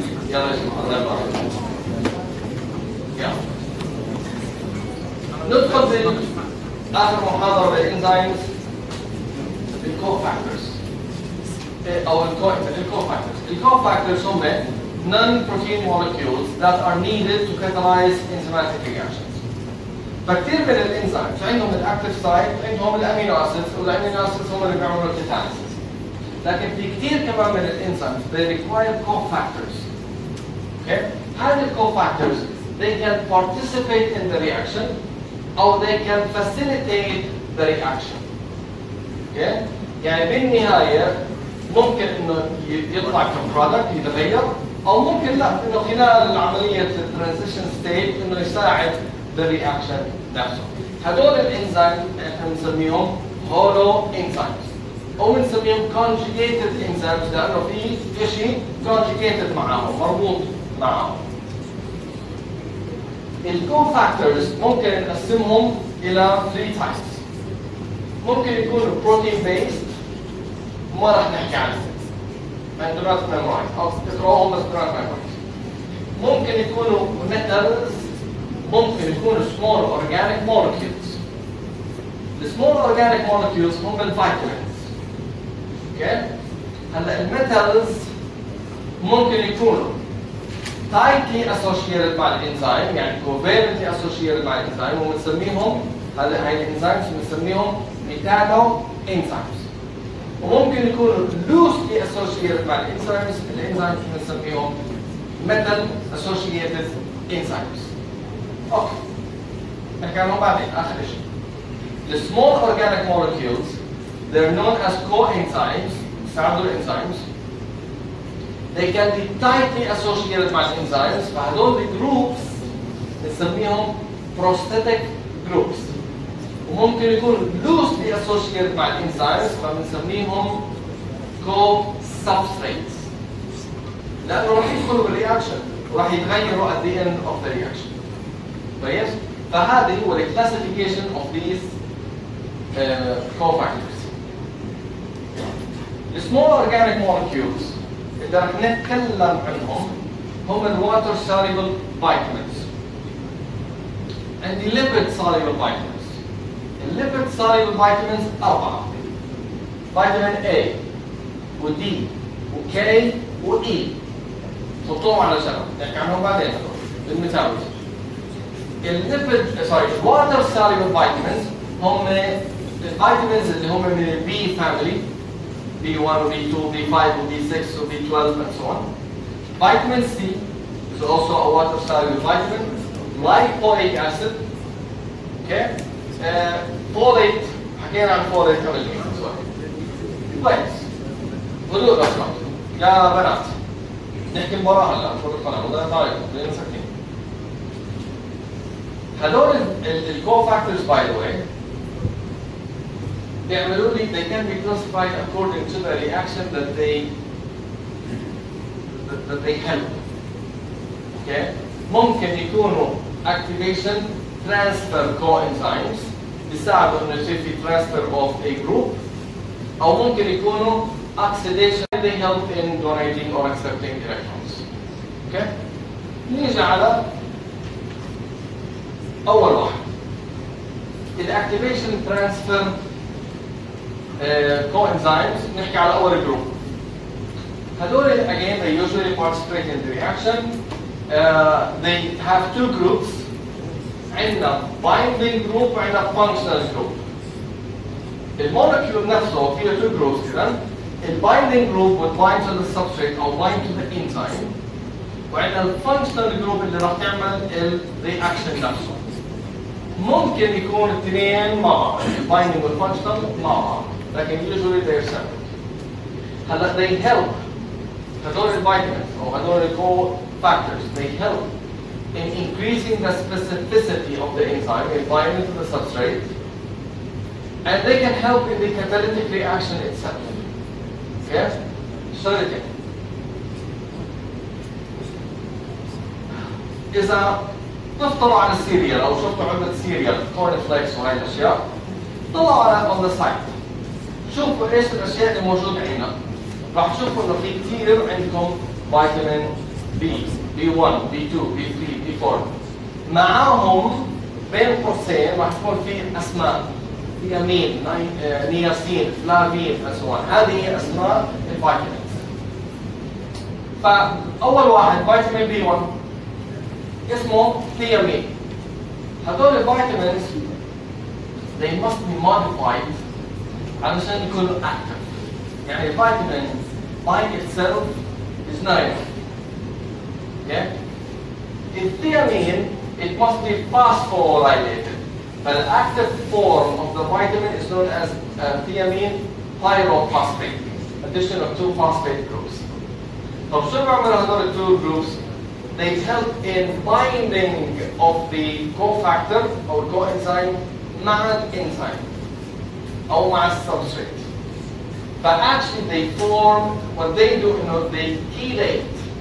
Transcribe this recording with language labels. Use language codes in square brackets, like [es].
[ar] يلا يا جماعة الله يبارك. يلا. ندخل في آخر محاضرة بالإنزيمز الكوفاكتورز أو الكوفاكتورز. الكوفاكتورز هم [en] non-protein molecules that are needed to catalyze enzymatic reactions. [ar] فكثير من الانزيمز عندهم الاكتيف سايت، عندهم الامينو اسيدز، والامينو اسيدز هم اللي بيعملوا الكاتاليسيس. لكن في كثير كمان من الانزيمز [en] they require cofactors. Okay? [ar] هذه [en] الcofactors they can participate in the reaction or they can facilitate the reaction. Okay? [ar] يعني بالنهاية ممكن انه يطلع كبرودكت يتغير، او ممكن لا انه خلال العمليه الترانزيشن ستيت انه يساعد بالرياكشن نفسه. هدول الانزيم احنا بنسميهم هولو انزيمز او بنسميهم كونجيجيتد انزيمز لانه في شيء كونجيجيتد معاهم مربوط معاهم. الكوفاكتورز ممكن نقسمهم الى 3 تايبس. ممكن يكونوا بروتين بيست ما راح نحكي عنهم. [en] and do not memorize [ar] أو تقرأهم بس [en] do not memorize. [ar] ممكن يكونوا metals، ممكن يكونوا [en] small organic molecules. The small organic molecules [ar] هم الفيتامينز. اوكي؟ هلا الميتالز ممكن يكونوا [en] tightly associated [ar] مع الانزيم، يعني [en] covalently associated [ar] مع الانزيم، وبنسميهم هاي الانزيمز بنسميهم ميتانو انزيمز. وممكن يكونوا [en] loosely associated [ar] مع الانزيمز بنسميهم [en] metal associated enzymes. [ar] اوكي. نحكي عنهم بعدين اخر شيء. [en] The small organic molecules they're known as coenzymes. [ar] بيساعدوا الانزيمز. [en] They can be tightly associated [ar] مع الانزيمز، فهدول الجروبس بنسميهم [en] prosthetic groups. [ar] وممكن يكون [en] loosely associated [ar] مع الانزيمز فبنسميهم co-substrates. لانه راح يدخلوا بالرياكشن وراح يتغيروا [en] at the end of the reaction. [ar] كويس؟ فهذه هو [en] the classification of these cofactors. The small organic molecules [ar] اللي راح نتكلم عنهم هم ال [en] water soluble vitamins and the lipid soluble vitamins. The lipid soluble vitamins [ar] أربعة. فيتامين A و D و K و E. حطوهم على جنب، نحكي عنهم بعدين بالميتابوليزم. الليبيد [en] water soluble vitamins [ar] هم الفيتامينز اللي هم من ال B family B1 و B2 B5 و B6 و B12 [en] and so on. Vitamin C is also a water soluble vitamin, like folic acid. Okay? [ar] Folate حكينا عن folate قبل شوي. كويس. هدوء بس يا بنات. نحكي المباراة هلا فوق القناة وده طاير خلينا مسكين. هدول الكوفاكتورز باي ذا واي بيعملوا لي [en] they can be classified according to the reaction that they help. Okay? [ar] ممكن يكونوا [en] activation transfer coenzymes [ar] بيساعدوا انه يصير في [en] transfer of a group، [ar] او ممكن يكونوا [en] oxidation they help in donating or accepting electrons. [ar] Okay? نيجي على أول واحد. الأكتيفيشن ترانسفير coenzymes نحكي على أول جروب. هذول [en] again they usually participate in the reaction. They have two groups. [ar] عندنا [en] binding group [ar] وعندنا [en] functional group. [ar] المولكيول نفسه فيه [en] two groups [ar] إذا. البايندينج جروب [en] would bind to the substrate [ar] او [en] bind to the enzyme، [ar] وعندنا الفانكشنال جروب اللي راح تعمل الرياكشن نفسه. ممكن يكون الاثنين مع بعض، البايندينج والفانكشنال مع بعض، لكن [en] usually they're separate. [ar] هلا [en] they help [ar] هذول الفيتامينز او هذول الكو [en] factors they help in increasing the specificity of the enzyme in binding to the substrate, and they can help in the catalytic reaction itself. [ar] Okay? شغلتين. إذا تفطروا على السيريال أو شفتوا علبة سيريال كورن فليكس وهي الأشياء، طلعوا على [en] on the site. [ar] شوفوا إيش الأشياء اللي موجودة عندنا. راح تشوفوا إنه في كثير عندكم فيتامين B، B1، B2، B3، B4. معاهم بين قوسين راح تكون في أسماء. ثيامين، نياسين، فلافين، and هذه هي أسماء الفيتامينز. فأول واحد فيتامين B1 اسمه ثيامين. هذول الفيتامينز [en] they must be modified [ar] علشان يكونوا [en] active. [ar] يعني الفيتامين [en] by itself is not enough. Okay? الثيامين it must be phosphorylated. The active form of the vitamin is known as thiamine pyrophosphate, addition of two phosphate groups. [ar] طب شو بيعملوا هذول [en] two groups? They help in binding of the cofactor or coenzyme [ar] مع الانزيم أو مع السبستريت. [en] But actually they form what they do, you know, they chelate.